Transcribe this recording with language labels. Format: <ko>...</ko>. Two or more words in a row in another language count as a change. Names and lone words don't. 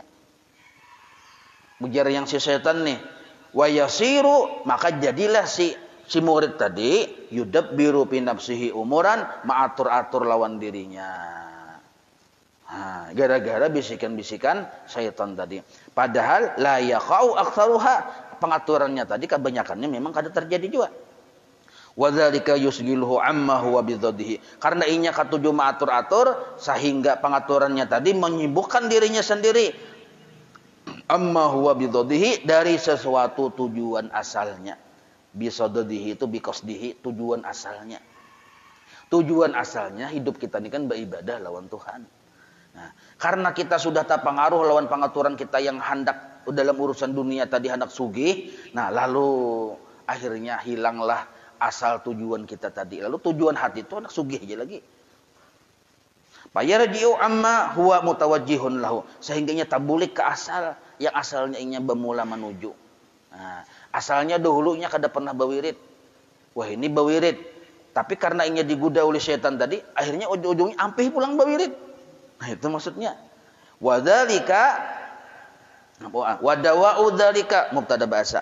<bjn>Ujar yang si syaitan nih,</bjn> <ar>ويسير,</ar> <bjn>maka jadilah si murid tadi</bjn> <ar>يدبر في نفسه أمورا,</ar> <bjn>mengatur-atur lawan dirinya. Gara-gara bisikan-bisikan syaitan tadi. Padahal</bjn> <ar>لا يقع أكثرها,</ar> <bjn>pengaturannya tadi kebanyakannya memang kada terjadi juga.</bjn> <ar>وذلك يشغله عما هو بصدده,</ar> <bjn>karena inya katuju mengatur-atur sehingga pengaturannya tadi menyibukkan dirinya sendiri.</bjn> <ar>عما هو بصدده,</ar> <bjn>dari sesuatu tujuan asalnya. Bisaddihi itu biqasdihi, tujuan asalnya. Tujuan asalnya hidup kita ini kan beribadah lawan Tuhan. Nah, karena kita sudah terpengaruh lawan pengaturan kita yang hendak dalam urusan dunia tadi, hendak sugih, nah lalu akhirnya hilanglah asal tujuan kita tadi. Lalu tujuan hati itu hendak sugih aja lagi.</bjn> <ar>فيرجع عما هو متوجه له,</ar> <bjn>sehingganya tabulik ke asal yang asalnya inya bermula menuju. Nah, asalnya dahulunya kada pernah bawirid. Wah ini bawirid. Tapi karena inya digoda oleh setan tadi, akhirnya ujung-ujungnya ampih pulang bawirid. Nah itu maksudnya.</bjn> <ar>وذلك ودواء ذلك مبتدأ bahasa.</ar>